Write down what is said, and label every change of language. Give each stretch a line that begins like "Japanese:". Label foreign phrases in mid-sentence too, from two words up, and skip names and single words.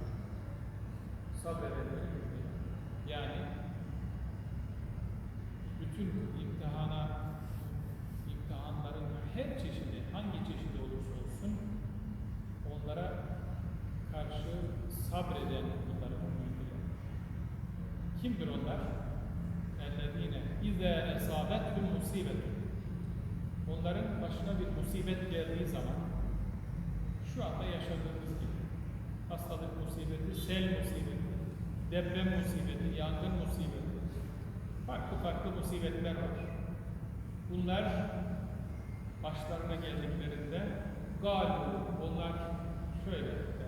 Turkish: Sabredenleri yani bütün imtihanların her çeşidi, hangi çeşidi olursa olsun onlara karşı sabreden kulların müminler. Kimdir onlar?
Arabic: اَلَّذ۪ينَ اِذَا اَسَابَتْهُمْ مُسِيبَةٌ
Turkish: Onların başına bir musibet geldiği zaman şu anda yaşadığımız gibi hastalık musibeti, sel musibeti, deprem musibeti, yangın musibeti, farklı musibetler var. Bunlar başlarına geldiklerinde galiba onlar şöyle der.